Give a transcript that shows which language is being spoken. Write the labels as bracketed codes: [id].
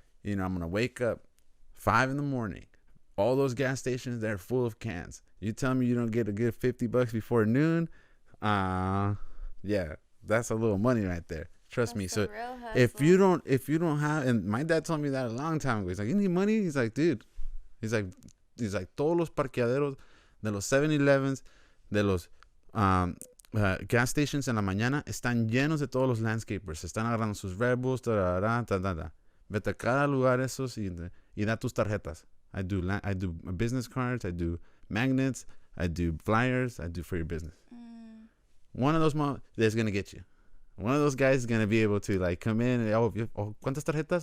[en] I'm going to wake up 5 in the morning. All those gas stations, they're full of cans. You tell me you don't get a good $50 before noon. Yeah, that's a little money right there. Trust me. So if you don't have, and my dad told me that a long time ago. He's like, you need money? He's like, dude. [es] He's like, todos los parqueaderos de los 7-Elevens, de los [en] gas stations [es] en la mañana están llenos de todos los landscapers. Están agarrando sus Red Bulls, Vete a cada lugar esos y da tus tarjetas. [en] I do business cards. I do magnets. I do flyers. I do for your business. One of those is gonna get you. One of those guys is going to be able to like come in and, [es] ¿cuántas tarjetas?